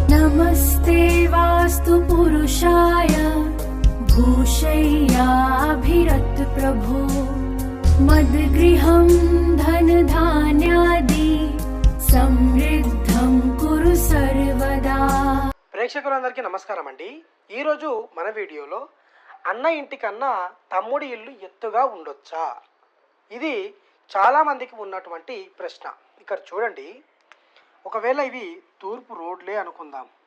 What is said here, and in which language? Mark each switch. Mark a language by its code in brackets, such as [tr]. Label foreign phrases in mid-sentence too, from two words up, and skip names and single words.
[sa] नमस्ते वास्तु पुरुषाय भूषय्याभिरत प्रभो मद्गृहं धनधान्यादि समृद्धं कुरु सर्वदा। [te] ప్రేక్షకులందరికీ నమస్కారం అండి. ఈరోజు మన వీడియోలో అన్న ఇంటికన్నా తమ్ముడి ఇల్లు ఎత్తుగా ఉండొచ్చా, ఇది చాలామందికి ఉన్నటువంటి ప్రశ్న. ఇక్కడ చూడండి, ఒకవేళ ఇవి తూర్పు రోడ్లే అనుకుందాం.